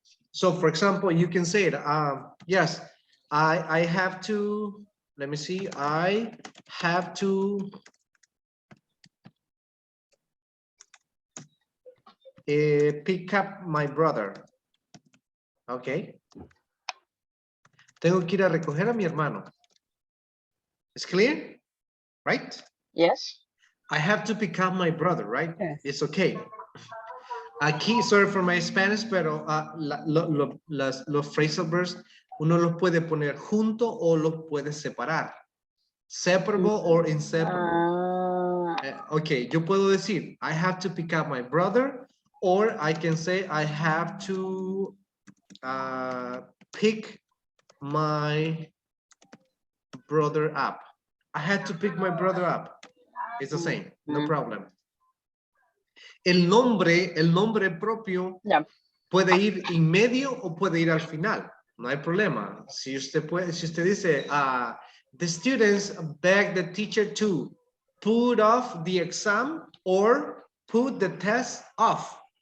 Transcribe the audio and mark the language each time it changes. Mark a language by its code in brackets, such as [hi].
[en] So for example, you can say it, yes, I have to, let me see, I have to pick up my brother. Okay. [es] Tengo que ir a recoger a mi hermano. [en] It's clear? Right? Yes. I have to pick up my brother, right? Yes. It's okay. [es] Aquí, [en] sorry for my Spanish, [es] pero los phrasal verbs uno los puede poner junto o los puede separar. [en] Separable or inseparable. Okay, [es] yo puedo decir, [en] I have to pick up my brother, or I can say, I have to pick my brother up. I had to pick my brother up. It's the same, no problem. [es] El nombre propio puede ir en medio o puede ir al final. No hay problema. Si usted dice, [en] the students beg the teacher to put off the exam or put the test off.